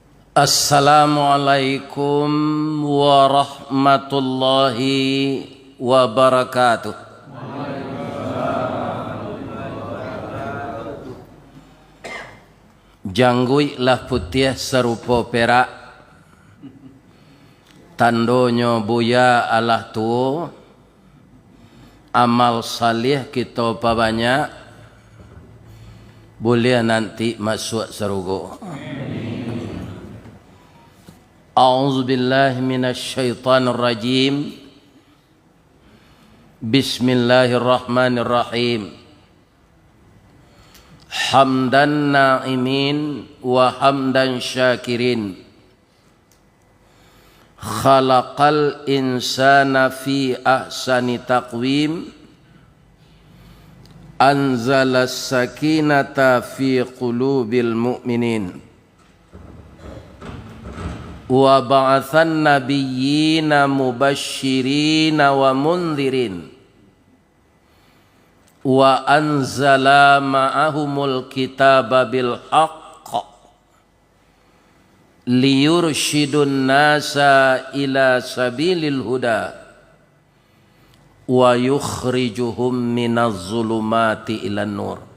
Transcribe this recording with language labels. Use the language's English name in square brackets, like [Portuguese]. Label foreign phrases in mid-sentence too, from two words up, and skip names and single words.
[Arabic] السلام عليكم ورحمة الله وبركاته. [Minangkabau] Janggui lah putih serupa perak, tandonyo buya Allah tu, [Malay] amal salih kita banyak, boleh nanti masuk surga. [Arabic] أعوذ بالله من الشيطان الرجيم. بسم الله الرحمن الرحيم. حمداً ناعمين وحمداً شاكرين. خلق الإنسان في أحسن تقويم. أنزل السكينة في قلوب المؤمنين. وبعث النبيين مبشرين ومنذرين وأنزل معهم الكتاب بالحق ليرشد الناس إلى سبيل الهدى ويخرجهم من الظلمات إلى النور.